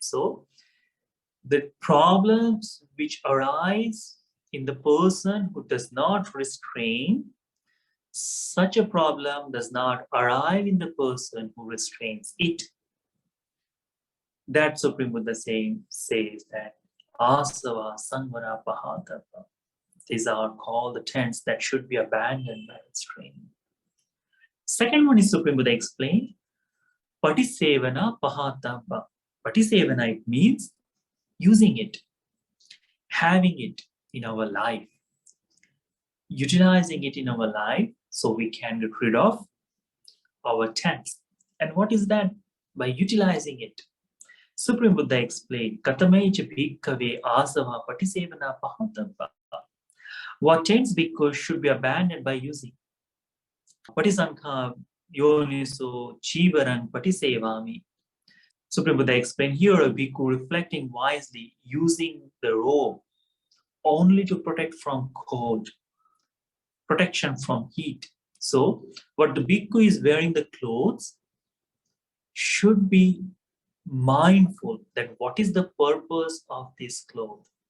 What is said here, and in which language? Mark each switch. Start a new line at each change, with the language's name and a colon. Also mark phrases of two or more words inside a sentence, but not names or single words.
English: So the problems which arise in the person who does not restrain, such a problem does not arrive in the person who restrains it. That Supreme Buddha says that
Pali: asava samvara pahatapa.
English: These are called the tents that should be abandoned by restraint. Second one is Supreme Buddha explained,
Pali: patisevana pahatapa.
English: Patisevana, it means using it, having it in our life, utilizing it in our life so we can get rid of our tents. And what is that? By utilizing it. Supreme Buddha explained,
Pali: Katamecha bhikkhave asava patisevana pahatapa.
English: What tents bhikkhus should be abandoned by using.
Pali: Patisankha yoniso chivarang patisevami.
English: Supreme Buddha explained here a bhikkhu reflecting wisely, using the robe only to protect from cold, protection from heat. So what the bhikkhu is wearing the clothes should be mindful that what is the purpose of this cloth.